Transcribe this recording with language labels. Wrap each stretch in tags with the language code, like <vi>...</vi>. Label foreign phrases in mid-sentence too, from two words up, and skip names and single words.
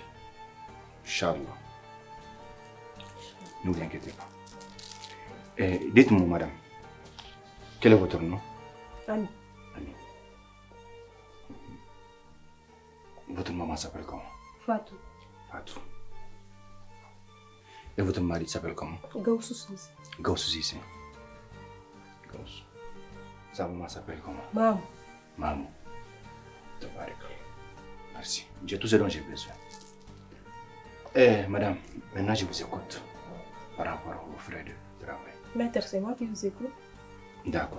<fr>Inch'Allah. Ne vous inquiétez pas. Dites-moi, madame, quel est votre nom? Ami. Ami. Votre maman s'appelle comment? Fatou. Fatou. Et votre mari s'appelle comment? Gaussou Sisi. Gaussou Sisi. Gaussou. Sa maman s'appelle comment? Maman. Maman. Merci. J'ai tout ce dont j'ai besoin. Madame, maintenant je vous écoute par rapport aux frais de travail. Maître, c'est moi qui vous écoute. D'accord.</fr>